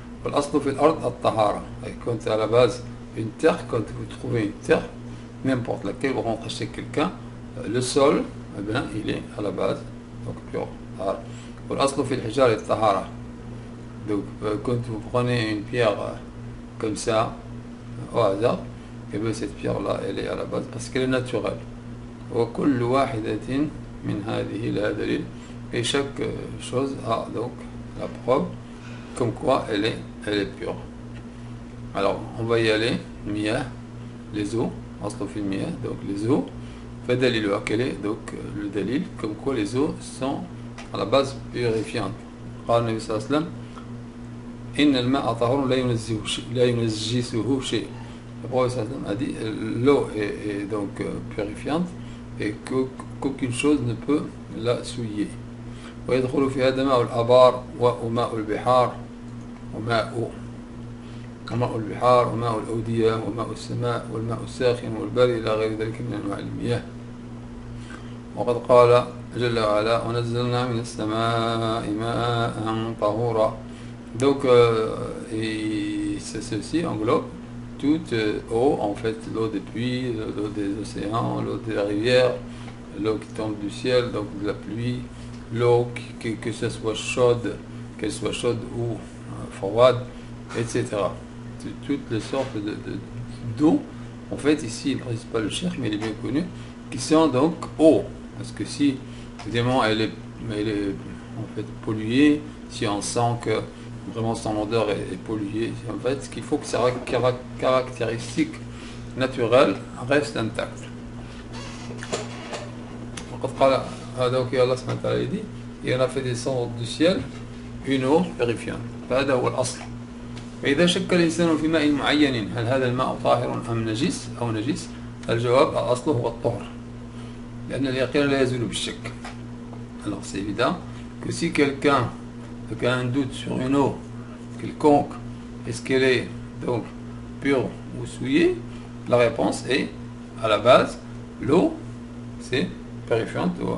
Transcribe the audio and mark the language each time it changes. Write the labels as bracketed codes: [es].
[ar] L'aslu fil ard at-tahara. [fr] Quand à la base une terre, quand vous trouvez une terre, n'importe laquelle, vous rentrez chez quelqu'un, le sol, eh bien, il est à la base donc pur. [ar] L'aslu fil hijar at-tahara. [fr] Donc quand vous prenez une pierre comme ça au hasard, et bien cette pierre là elle est à la base parce qu'elle est naturelle. [ar] وكل واحدة من هذه لها دليل. [fr] Et chaque chose a donc la preuve comme quoi elle est pure. Alors on va y aller. Miyah, les eaux, [ar] aslu fil miyah, [fr] donc les eaux. Fadaliluha, quel est donc le dalil comme quoi les eaux sont à la base purifiantes. [ar] قال النبي صلى الله عليه وسلم إن الماء طهور لا ينجسه شيء. [fr] Le prophète a dit l'eau est donc purifiante et qu'aucune chose ne peut la souiller. [ar] ويدخل في هذا ماء الآبار وماء البحار وماء البحار وماء الأودية وماء السماء والماء الساخن والبارد إلى غير ذلك من أنواع المياه. وقد قال جل وعلا ونزلنا من السماء ماء طهورا. [fr] Donc ceci englobe toute eau, en fait l'eau des puits, l'eau des océans, l'eau des rivières, l'eau qui tombe du ciel, donc de la pluie, l'eau que ce soit chaude, qu'elle soit chaude ou froide, etc. Toutes les sortes d'eau, en fait ici il ne précise pas le cherche, mais il est bien connu, qui sont donc eau, parce que si évidemment elle est en fait polluée, si on sent que vraiment son odeur est polluée, en fait ce qu'il faut que sa caractéristique naturelle reste intacte. Donc Allah subhanahu wa ta'ala dit, il en a fait descendre du ciel une eau purifiante. [ar] فهذا هو الأصل. فإذا شك الإنسان في ماء معين هل هذا الماء طاهر أم نجس أو نجس؟ الجواب الأصل هو الطهر. لأن اليقين لا يزول بالشك. [fr] Alors c'est évident que si quelqu'un a un doute sur une eau quelconque, est-ce qu'elle est donc pure ou souillée? La réponse est, à la base, l'eau c'est purifiante,